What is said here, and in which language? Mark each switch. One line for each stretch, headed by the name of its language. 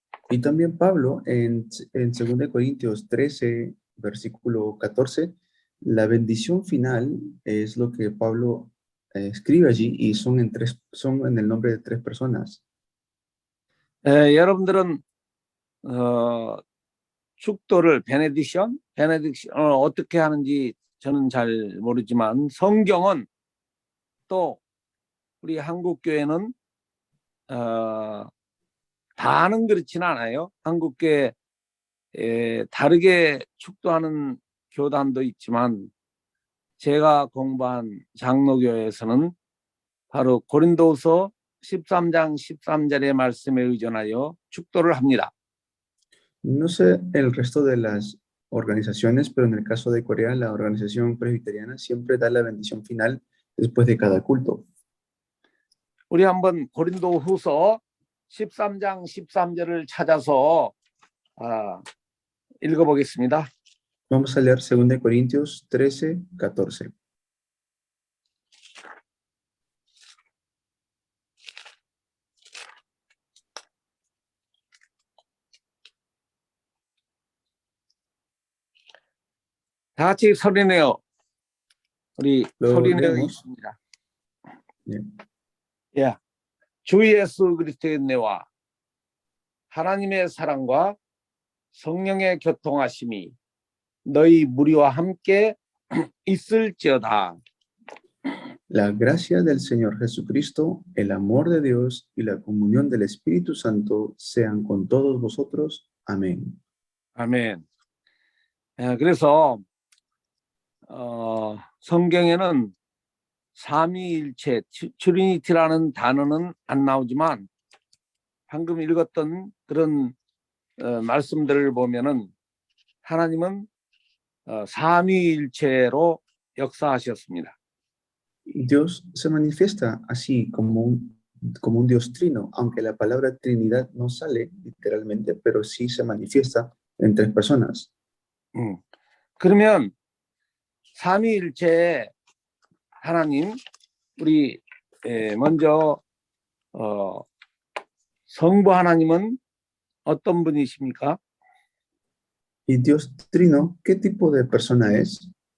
Spanish: Y también Pablo en 2 Corintios 13, versículo 14, la bendición final es lo que Pablo escribe allí y son en el nombre de tres personas.
Korean: 여러분들은 축도를 베네딕션 어떻게 하는지 저는 잘 모르지만 성경은 또 우리 한국 교회는 다는 그렇지는 않아요. 한국 교회 다르게 축도하는 교단도 있지만 제가 공부한 장로교회에서는 바로 고린도후서 13장 13절의 말씀에 의존하여 축도를 합니다.
Spanish: No sé el resto de las organizaciones, pero en el caso de Corea, la organización presbiteriana siempre da la bendición final después de cada culto.
Korean: 우리 한번 고린도후서 13장 13절을 찾아서 읽어보겠습니다.
Spanish: Vamos a leer 2 Corintios 13, 14.
Korean: 다 같이 소리내어 우리 소리내어 있습니다. 예. 주 예수 그리스도의 은혜와 하나님의 사랑과 성령의 교통하심이 너희 무리와 함께 있을지어다.
Spanish: La gracia del Señor Jesucristo, el amor de Dios y la comunión del Espíritu Santo sean con todos vosotros. Amén.
Korean: 아멘. 그래서 성경에는 삼위일체, 트리니티라는 단어는 안 나오지만 방금 읽었던 그런 말씀들을 보면은 하나님은 삼위일체로 역사하셨습니다.
Spanish: Dios se manifiesta así como un como un Dios trino, aunque la palabra Trinidad no sale literalmente, pero sí se manifiesta en tres personas.
Korean: 그러면 삼위일체 하나님, 우리 먼저 성부 하나님은 어떤 분이십니까?
Spanish: ¿Y Dios trino, qué tipo de persona es?